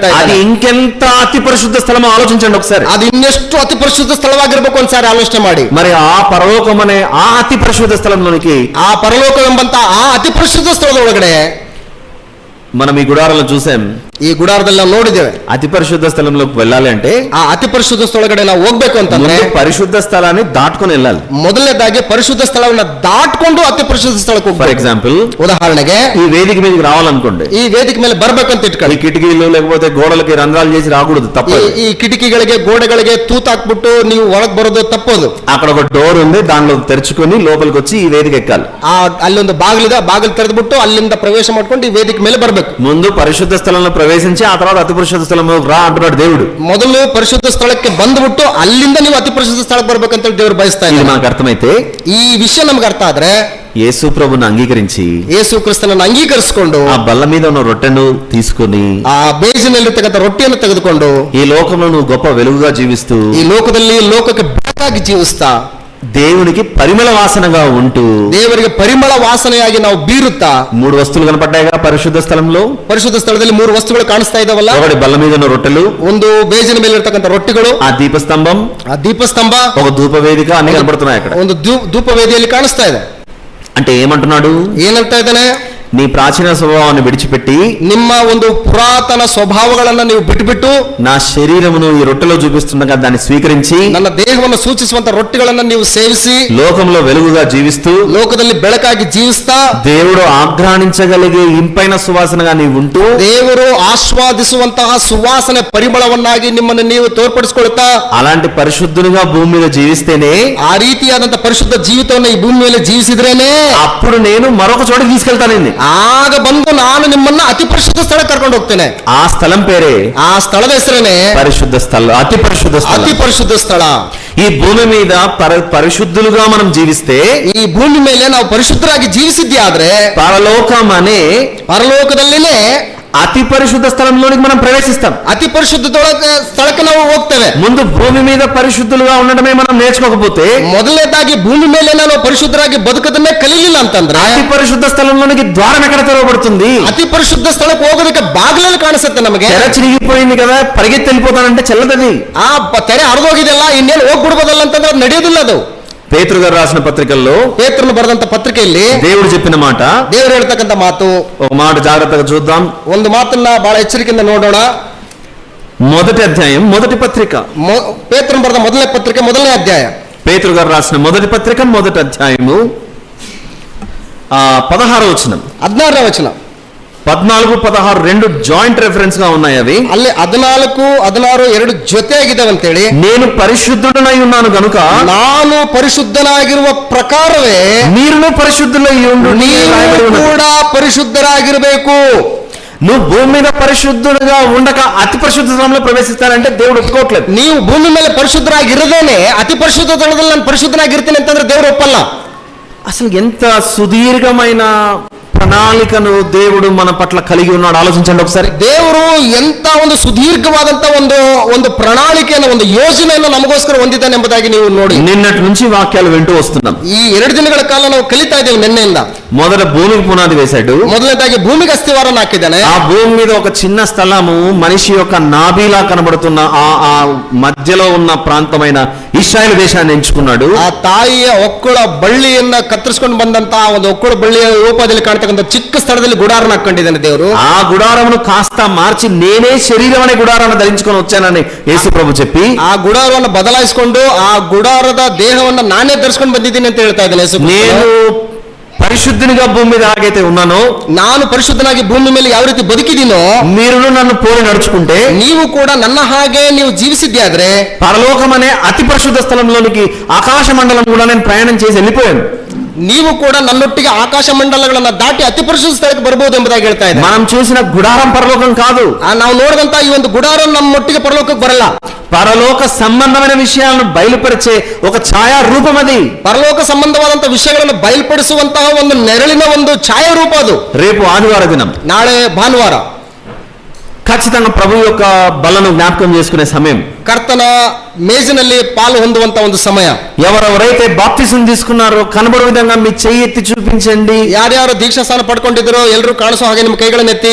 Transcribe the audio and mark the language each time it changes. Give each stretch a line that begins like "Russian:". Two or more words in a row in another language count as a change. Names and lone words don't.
Telugu: అది
Kannada: ಇದ್ದಾನೆ.
Telugu: ఇంకెంత అతి పరిశుద్ధ స్థలం ఆలోచించండి ఒకసారి.
Kannada: ಅದು ಇನ್ನೆಷ್ಟು ಅತಿ ಪರಿಶುದ್ಧ ಸ್ಥಳವಾಗಿರ್ಬೇಕು ಒಂದ್ಸಾರಿ ಆಲೋಚನೆ ಮಾಡಿ.
Telugu: మరి ఆ పరలోకం అనే ఆ అతి పరిశుద్ధ స్థలంలోనికి,
Kannada: ಆ ಪರಲೋಕವೆಂಬಂತ ಆ ಅತಿ ಪರಿಶುದ್ಧ ಸ್ಥಳದ ಒಳಗಡೆ
Telugu: మనం ఈ గుడారాలను చూసాం.
Kannada: ಈ ಗುಡಾರದಲ್ಲಿ ನಾವು ನೋಡಿದ್ದೇವೆ.
Telugu: అతి పరిశుద్ధ స్థలంలోకి వెళ్ళాలి అంటే
Kannada: ಆ ಅತಿ ಪರಿಶುದ್ಧ ಸ್ಥಳಗಡೆ ನಾವು ಹೋಗ್ಬೇಕು ಅಂತಂದ್ರೆ
Telugu: ముందు పరిశుద్ధ స్థలాన్ని దాటుకొని వెళ్ళాలి.
Kannada: ಮೊದಲನೇದಾಗಿ ಪರಿಶುದ್ಧ ಸ್ಥಳವನ್ನ ದಾಟ್ಕೊಂಡು ಅತಿ ಪರಿಶುದ್ಧ ಸ್ಥಳಕ್ಕೆ
Telugu: ఫర్
Kannada: ಹೋಗ್ಬೇಕು.
Telugu: ఎగ్జాంపుల్,
Kannada: ಉದಾಹರಣೆಗೆ
Telugu: ఈ వేదిక మీదకి రావాలనుకోండి,
Kannada: ಈ ವೇದಿಕೆ ಮೇಲೆ ಬರ್ಬೇಕಂತ
Telugu: ఈ
Kannada: ಇಟ್ಕೊಳ್ಳಿ.
Telugu: కిటికీలు లేకపోతే గోడలకి రంధ్రాలు చేసి రాకూడదు, తప్పు.
Kannada: ಈ ಕಿಟಕಿಗಳಿಗೆ ಗೋಡೆಗಳಿಗೆ ತೂತಾಕ್ಬಿಟ್ಟು ನೀವು ಒಳಗ್ ಬರೋದು ತಪ್ಪೋದು.
Telugu: అక్కడ ఒక డోర్ ఉంది, దానిలో తెరుచుకొని లోపలికి వచ్చి ఈ వేదిక ఎక్కాలి.
Kannada: ಅಲ್ಲೊಂದು ಬಾಗಿಲಿದೆ, ಆ ಬಾಗಿಲು ತೆರೆದ್ಬಿಟ್ಟು ಅಲ್ಲಿಂದ ಪ್ರವೇಶ ಮಾಡ್ಕೊಂಡು ಈ ವೇದಿಕೆ ಮೇಲೆ ಬರ್ಬೇಕು.
Telugu: ముందు పరిశుద్ధ స్థలంలో ప్రవేశించి ఆ తర్వాత అతి పరిశుద్ధ స్థలంలో రా అంటున్నాడు దేవుడు.
Kannada: ಮೊದಲು ಪರಿಶುದ್ಧ ಸ್ಥಳಕ್ಕೆ ಬಂದ್ಬಿಟ್ಟು ಅಲ್ಲಿಂದ ನೀವು ಅತಿ ಪರಿಶುದ್ಧ ಸ್ಥಳಕ್ಕೆ ಬರ್ಬೇಕಂತ ದೇವರು ಬಯಸ್ತಾ
Telugu: ఇది
Kannada: ಇದ್ದಾರೆ.
Telugu: మనకు అర్థమైతే,
Kannada: ಈ ವಿಷಯ ನಮ್ಗೆ ಅರ್ಥ ಆದ್ರೆ
Telugu: యేసు ప్రభుని అంగీకరించి
Kannada: ಯೇಸು ಕ್ರಿಸ್ತನನ್ನು ಅಂಗೀಕರಿಸಿಕೊಂಡು
Telugu: ఆ బల్ల మీద ఉన్న రొట్టెను తీసుకొని
Kannada: ಆ ಬೇಜಿನಲ್ಲಿರ್ತಕ್ಕಂಥ ರೊಟ್ಟಿಯನ್ನು ತೆಗೆದುಕೊಂಡು
Telugu: ఈ లోకంలో నువ్వు గొప్ప వెలుగుగా జీవిస్తూ
Kannada: ಈ ಲೋಕದಲ್ಲಿ ಲೋಕಕ್ಕೆ ಬೆಳಕಾಗಿ ಜೀವಿಸ್ತಾ
Telugu: దేవునికి పరిమళ వాసనగా ఉంటూ
Kannada: ದೇವರಿಗೆ ಪರಿಮಳ ವಾಸನೆಯಾಗಿ ನಾವು ಬೀರುತ್ತಾ
Telugu: 3 వస్తువులు కనపడ్డాయిగా పరిశుద్ధ స్థలంలో.
Kannada: ಪರಿಶುದ್ಧ ಸ್ಥಳದಲ್ಲಿ 3 ವಸ್ತುಗಳು ಕಾಣಿಸ್ತಾ ಇದಾವಲ್ಲ.
Telugu: ఒకటి బల్ల మీద ఉన్న రొట్టెలు,
Kannada: ಒಂದು ಬೇಜಿನ ಮೇಲೆ ಇರತಕ್ಕಂತ ರೊಟ್ಟಿಗಳು,
Telugu: ఆ దీపస్తంభం,
Kannada: ಆ ದೀಪಸ್ತಂಭ,
Telugu: ఒక ధూప వేదిక అన్ని కనపడుతున్నాయి అక్కడ.
Kannada: ಒಂದು ಧೂಪ ವೇದಿಯಲ್ಲಿ ಕಾಣಿಸ್ತಾ ಇದೆ.
Telugu: అంటే ఏమంటున్నాడు?
Kannada: ಏನಂತ ಇದ್ದಾನೆ?
Telugu: నీ ప్రాచీన స్వభావాన్ని విడిచిపెట్టి
Kannada: ನಿಮ್ಮ ಒಂದು ಪುರಾತನ ಸ್ವಭಾವಗಳನ್ನ ನೀವು ಬಿಟ್ಟುಬಿಟ್ಟು
Telugu: నా శరీరమును ఈ రొట్టెలో చూపిస్తుండగా దాన్ని స్వీకరించి
Kannada: ನನ್ನ ದೇಹವನ್ನು ಸೂಚಿಸುವಂತ ರೊಟ್ಟಿಗಳನ್ನ ನೀವು ಸೇವಿಸಿ
Telugu: లోకంలో వెలుగుగా జీవిస్తూ
Kannada: ಲೋಕದಲ್ಲಿ ಬೆಳಕಾಗಿ ಜೀವಿಸ್ತಾ
Telugu: దేవుడు ఆఘ్రానించగలిగే ఇంపైన సువాసనగా నీవు ఉంటూ
Kannada: ದೇವರು ಆಸ್ವಾದಿಸುವಂತಹ ಸುವಾಸನೆ ಪರಿಮಳವನ್ನಾಗಿ ನಿಮ್ಮನ್ನು ನೀವು ತೋರ್ಪಡಿಸಿಕೊಳ್ಳುತ್ತಾ
Telugu: అలాంటి పరిశుద్ధునిగా భూమి మీద జీవిస్తేనే
Kannada: ಆ ರೀತಿಯಾದಂತಹ ಪರಿಶುದ್ಧ ಜೀವಿತವನ್ನು ಈ ಭೂಮಿ ಮೇಲೆ ಜೀವಿಸಿದ್ರೇನೆ
Telugu: అప్పుడు నేను మరొక చోట తీసుకెళ్తానండి.
Kannada: ಆಗ ಬಂದು ನಾನು ನಿಮ್ಮನ್ನ ಅತಿ ಪರಿಶುದ್ಧ ಸ್ಥಳ ಕರ್ಕೊಂಡು ಹೋಗ್ತೇನೆ.
Telugu: ఆ స్థలం పేరే,
Kannada: ಆ ಸ್ಥಳದ ಹೆಸರೇನೆ
Telugu: పరిశుద్ధ స్థలం, అతి పరిశుద్ధ స్థలం.
Kannada: ಅತಿ ಪರಿಶುದ್ಧ ಸ್ಥಳ.
Telugu: ఈ భూమి మీద పరిశుద్ధులుగా మనం జీవిస్తే,
Kannada: ಈ ಭೂಮಿ ಮೇಲೆ ನಾವು ಪರಿಶುದ್ಧರಾಗಿ ಜೀವಿಸಿದ್ದೇ ಆದ್ರೆ
Telugu: పరలోకం అనే
Kannada: ಪರಲೋಕದಲ್ಲಿನೇ
Telugu: అతి పరిశుద్ధ స్థలంలోనికి మనం ప్రవేశిస్తాం.
Kannada: ಅತಿ ಪರಿಶುದ್ಧ ಸ್ಥಳಕ್ಕೆ ನಾವು ಹೋಗ್ತೇವೆ.
Telugu: ముందు భూమి మీద పరిశుద్ధులుగా ఉండడమే మనం నేర్చుకోకపోతే,
Kannada: ಮೊದಲನೇದಾಗಿ ಭೂಮಿ ಮೇಲೆ ನಾವು ಪರಿಶುದ್ಧರಾಗಿ ಬದುಕದನ್ನೇ ಕಲಿಲಿಲ್ಲ ಅಂತಂದ್ರೆ
Telugu: అతి పరిశుద్ధ స్థలంలోనికి ద్వారం ఎక్కడ తెరవబడుతుంది?
Kannada: ಅತಿ ಪರಿಶುದ್ಧ ಸ್ಥಳಕ್ಕೆ ಹೋಗೋದಕ್ಕೆ ಬಾಗಿಲಲ್ಲಿ ಕಾಣಿಸುತ್ತೆ ನಮಗೆ.
Telugu: తెర చిరిగిపోయింది కదా, పరిగెత్తి వెళ్ళిపోతానంటే చెల్లదది.
Kannada: ಆ ತೆರೆ ಹರಿದೋಗಿದೆಲ್ಲ, ಇನ್ನೇನು ಹೋಗ್ಬಿಡ್ಬೋದಲ್ಲ ಅಂತಂದ್ರೆ ಅದು ನಡೆಯೋದಿಲ್ಲ. ಅದು
Telugu: పేతురు గారు రాసిన పత్రికల్లో
Kannada: ಪೇತ್ರನು ಬರೆದಂತ ಪತ್ರಿಕೆಯಲ್ಲಿ
Telugu: దేవుడు చెప్పిన మాట,
Kannada: ದೇವರು ಹೇಳ್ತಕ್ಕಂಥ ಮಾತು,
Telugu: ఒక మాట జాగ్రత్తగా చూద్దాం.
Kannada: ಒಂದು ಮಾತನ್ನ ಬಹಳ ಎಚ್ಚರಿಕೆಯಿಂದ ನೋಡೋಣ.
Telugu: మొదటి అధ్యాయం, మొదటి పత్రిక,
Kannada: ಪೇತ್ರನು ಬರೆದ ಮೊದಲನೇ ಪತ್ರಿಕೆ 1ನೇ ಅಧ್ಯಾಯ.
Telugu: పేతురు గారు రాసిన మొదటి పత్రిక మొదటి అధ్యాయము 16వ వచనం,
Kannada: 16ನೇ ವಚನ.
Telugu: 14, 16 రెండు
English: joint reference
Telugu: గా ఉన్నాయి. అవి
Kannada: ಅಲ್ಲಿ 14, 16 ಎರಡು ಜೊತೆಯಾಗಿದ್ದಾವಂತೇಳಿ,
Telugu: నేను పరిశుద్ధుడనై ఉన్నాను గనుక
Kannada: ನಾನು ಪರಿಶುದ್ಧನಾಗಿರುವ ಪ್ರಕಾರವೇ
Telugu: మీరును పరిశుద్ధులై ఉండు.
Kannada: ನೀವು ಕೂಡ ಪರಿಶುದ್ಧರಾಗಿರಬೇಕು.
Telugu: నువ్వు భూమి మీద పరిశుద్ధుడుగా ఉండక అతి పరిశుద్ధ స్థలంలో ప్రవేశిస్తానంటే దేవుడు ఒప్పుకోవట్లేదు.
Kannada: ನೀವು ಭೂಮಿ ಮೇಲೆ ಪರಿಶುದ್ಧರಾಗಿರದೇನೆ ಅತಿ ಪರಿಶುದ್ಧ ಸ್ಥಳದಲ್ಲಿ ನಾನು ಪರಿಶುದ್ಧನಾಗಿರ್ತೀನಿ ಅಂತಂದ್ರೆ ದೇವರು ಒಪ್ಪಲ್ಲ.
Telugu: అసలు ఎంత సుదీర్ఘమైన ప్రణాళికను దేవుడు మన పట్ల కలిగి ఉన్నాడు ఆలోచించండి ఒకసారి.
Kannada: ದೇವರು ಎಂತ ಒಂದು ಸುದೀರ್ಘವಾದಂತ ಒಂದು ಪ್ರಣಾಳಿಕೆಯನ್ನು, ಒಂದು ಯೋಜನೆಯನ್ನು ನಮಗೋಸ್ಕರ ಹೊಂದಿದ್ದಾನೆ ಎಂಬುದಾಗಿ ನೀವು ನೋಡಿ.
Telugu: నిన్నటి నుంచి వాక్యాలు వింటూ వస్తున్నాం.
Kannada: ಈ 2 ದಿನಗಳ ಕಾಲ ನಾವು ಕಲಿತಾ ಇದ್ದೇವೆ ನಿನ್ನೆಯಿಂದ.
Telugu: మొదట భూమికి పునాది వేశాడు.
Kannada: ಮೊದಲನೇದಾಗಿ ಭೂಮಿಗೆ ಅಸ್ಥಿವಾರವನ್ನು ಹಾಕಿದ್ದಾನೆ.
Telugu: ఆ భూమి మీద ఒక చిన్న స్థలము మనిషి యొక్క నాభిలా కనబడుతున్న ఆ మధ్యలో ఉన్న ప్రాంతమైన ఇశ్రాయేలు దేశాన్ని ఎంచుకున్నాడు.
Kannada: ಆ ತಾಯಿಯ ಒಕ್ಕಳ ಬಳ್ಳಿಯನ್ನ ಕತ್ತರಿಸಿಕೊಂಡು ಬಂದಂತಹ ಒಂದು ಒಕ್ಕಳ ಬಳ್ಳಿಯ ರೂಪದಲ್ಲಿ ಕಾಣ್ತಕ್ಕಂಥ ಚಿಕ್ಕ ಸ್ಥಳದಲ್ಲಿ ಗುಡಾರನ ಹಾಕೊಂಡಿದ್ದಾನೆ ದೇವರು.
Telugu: ఆ గుడారమును కాస్త మార్చి నేనే శరీరం అనే గుడారాన్ని ధరించుకొని వచ్చానని యేసు ప్రభు చెప్పి,
Kannada: ಆ ಗುಡಾರವನ್ನು ಬದಲಾಯಿಸಿಕೊಂಡು ಆ ಗುಡಾರದ ದೇಹವನ್ನು ನಾನೇ ಧರಿಸಿಕೊಂಡು ಬಂದಿದ್ದೀನಿ ಅಂತ ಹೇಳ್ತಾ ಇದ್ದಾನೆ ಯೇಸು.
Telugu: నేను పరిశుద్ధునిగా భూమి మీద ఎలాగైతే ఉన్నానో,
Kannada: ನಾನು ಪರಿಶುದ್ಧನಾಗಿ ಭೂಮಿ ಮೇಲೆ ಯಾವ ರೀತಿ ಬದುಕಿದೀನೋ,
Telugu: మీరును నన్ను పోలి నడుచుకుంటే,
Kannada: ನೀವು ಕೂಡ ನನ್ನ ಹಾಗೆ ನೀವು ಜೀವಿಸಿದ್ದೆ ಆದ್ರೆ
Telugu: పరలోకం అనే అతి పరిశుద్ధ స్థలంలోనికి ఆకాశ మండలం కూడా నేను ప్రయాణం చేసి వెళ్ళిపోయాను.
Kannada: ನೀವು ಕೂಡ ನನ್ನೊಟ್ಟಿಗೆ ಆಕಾಶ ಮಂಡಲಗಳನ್ನ ದಾಟಿ ಅತಿ ಪರಿಶುದ್ಧ ಸ್ಥಳಕ್ಕೆ ಬರಬಹುದು ಎಂಬುದಾಗಿ ಹೇಳ್ತಾ ಇದೆ.
Telugu: మనం చూసిన గుడారం పరలోకం కాదు.
Kannada: ನಾವು ನೋಡಿದಂತ ಈ ಒಂದು ಗುಡಾರ ನಮ್ಮೊಟ್ಟಿಗೆ ಪರಲೋಕಕ್ಕೆ ಬರಲ್ಲ.
Telugu: పరలోక సంబంధమైన విషయాలను బయలుపరిచే ఒక ఛాయా రూపం అది.
Kannada: ಪರಲೋಕ ಸಂಬಂಧವಾದಂತ ವಿಷಯಗಳನ್ನು ಬಯಲ್ಪಡಿಸುವಂತಹ ಒಂದು ನೆರಳಿನ ಒಂದು ಛಾಯಾರೂಪ ಅದು.
Telugu: రేపు ఆదివార దినం,
Kannada: ನಾಳೆ ಭಾನುವಾರ
Telugu: ఖచ్చితంగా ప్రభు యొక్క బలను జ్ఞాపకం చేసుకునే సమయం,
Kannada: ಕರ್ತನ ಮೇಜಿನಲ್ಲಿ ಪಾಲು ಹೊಂದುವಂತ ಒಂದು ಸಮಯ.
Telugu: ఎవరెవరైతే బాప్తిసం తీసుకున్నారో కనబడే విధంగా మీ చెయ్యి ఎత్తి చూపించండి.
Kannada: ಯಾರ್ಯಾರು ದೀಕ್ಷಾಸ್ಥಾನ ಪಡ್ಕೊಂಡಿದ್ರು ಎಲ್ಲರೂ ಕಾಣಿಸೋ ಹಾಗೆ ನಿಮ್ಮ ಕೈಗಳನ್ನ ಎತ್ತಿ